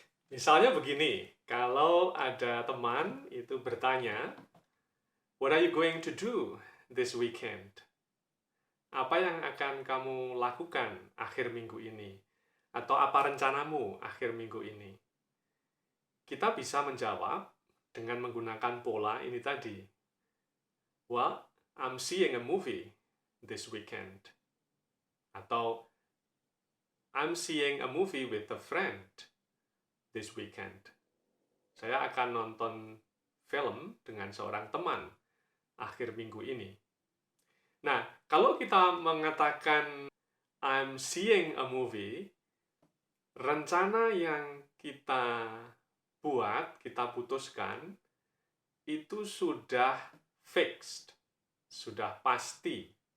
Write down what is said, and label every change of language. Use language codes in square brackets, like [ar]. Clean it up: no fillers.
[id] Misalnya begini, kalau ada teman itu bertanya, [en] "What are you going to do this weekend?" [id] Apa yang akan kamu lakukan akhir minggu ini? Atau apa rencanamu akhir minggu ini? Kita bisa menjawab dengan menggunakan pola ini tadi. [en] "Well, I'm seeing a movie this weekend." Atau "I'm seeing a movie with a friend this weekend." [id] Saya akan nonton film dengan seorang teman akhir minggu ini. Nah, kalau kita mengatakan [en] I'm seeing a movie, [id] rencana yang kita buat, kita putuskan, itu sudah fixed, sudah pasti.